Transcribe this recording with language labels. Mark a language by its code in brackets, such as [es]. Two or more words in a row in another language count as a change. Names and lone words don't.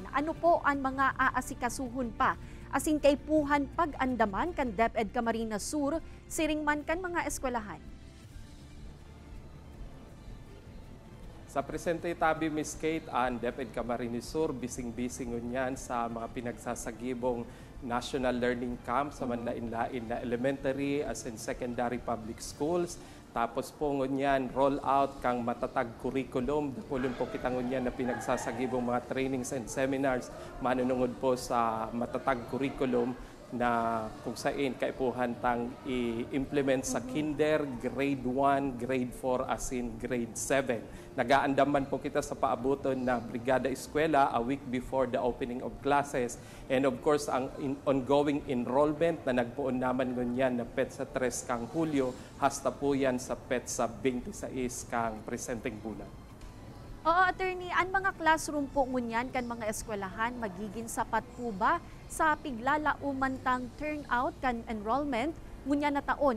[bik] Ano po ang mga aasikasuhon pa? Asin kay puhan pag-andaman kan DepEd Camarines Sur, siring man kan mga eskwelahan. Sa presente tabi, Miss Kate, ang DepEd Camarines Sur, bising-bising yan sa mga pinagsasagibong National Learning Camp sa manlain-lain na elementary as in [en] secondary public schools. [bik] Tapos po ngunyan, [en] roll out [bik] kang matatag curriculum. Dakulun po kita ngunyan na pinagsasagibong mga [en] trainings and seminars [bik] manunungod po sa matatag curriculum na kung saan kaipuhan tang i-implement sa kinder, grade 1, grade 4, as in grade 7. Nagaandaman po kita sa paabuton na Brigada Eskwela [en] a week before the opening of classes. And of course, [bik] ang ongoing enrollment na nagpuon naman ngunyan na PET sa 3 kang Hulyo, hasta po yan sa PET sa 26 kang presenteng bulan. Oo, Attorney, ang mga classroom po ngunyan kan mga eskwelahan magiging sapat po ba sa piglalauman tang turnout kan enrollment ngunyan na taon?